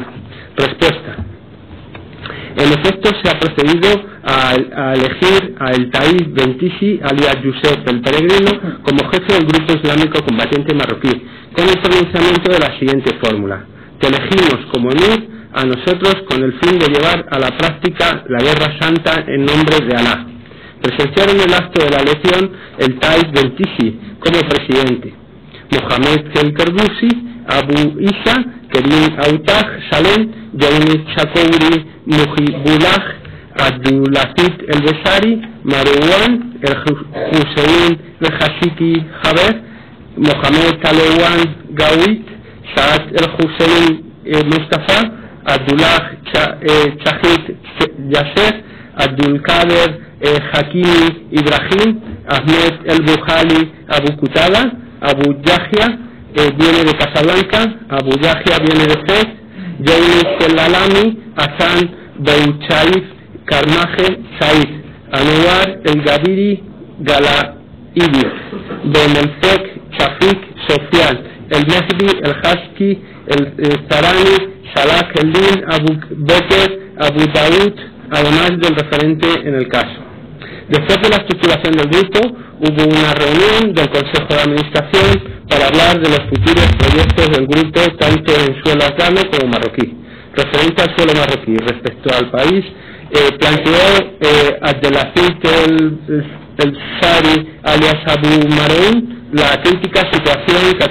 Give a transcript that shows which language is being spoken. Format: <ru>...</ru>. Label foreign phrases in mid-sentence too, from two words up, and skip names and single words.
<es>Respuesta: en efecto, se ha procedido a elegir a El Taif Bentisi alias Youssef el Peregrino como jefe del grupo islámico combatiente marroquí, con el pronunciamiento de la siguiente fórmula: te elegimos como emir a nosotros con el fin de llevar a la práctica la guerra santa en nombre de Alá. Presenciaron el acto de la elección El Taif Bentisi como presidente, Mohamed el Kerbusi, Abu Isa, Kerim Autag Salem, Yaunis Chakouri Mujibullah, Abdulaziz el Besari, Marwan el Hussein el Hashiki Haber, Mohamed Talawon Gawit, Saad el Hussein Mustafa, Abdullah Shahid Yasser, Abdulkader Hakimi Ibrahim, Ahmed el Buhali Abu Kutada, Abu Yahya viene de Casablanca, Abu Yahya viene de Fez, Yaunis el Alami, Hassan Bouchaif Karmaje Said, Anwar el Gadiri Galaidi, Ben el Fek Shafik Sofian, el Mehdi el Hashki el Tarani, Salah el Din Abu Beker Abu Daud, además del referente en el caso. Después de la estructuración del grupo, hubo una reunión del Consejo de Administración para hablar de los futuros proyectos del grupo, tanto en suelo afgano como marroquí. Referente al suelo marroquí, respecto al país, planteó Abdelaziz el Sari alias Abu Maroun la crítica situación que</es>